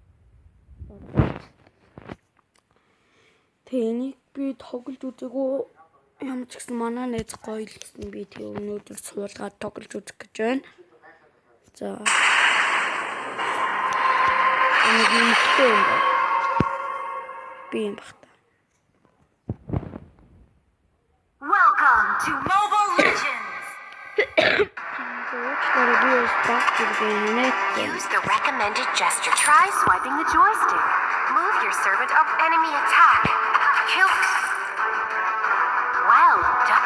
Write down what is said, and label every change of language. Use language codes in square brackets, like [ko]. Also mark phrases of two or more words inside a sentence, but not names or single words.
[mn] Тэнийг би тоглож үзээгөө ямар ч гэсэн манай найз гоё л гэсэн би тэг өнөөдөр суулгаад тоглож үзэх гэж байна. За. Энэ гинтэй юм байна. Би юм багтаа. [en] Welcome to Mobile Legends. Use the recommended gesture. Try swiping the joystick. Move your servant of enemy attack. Kill. Well done.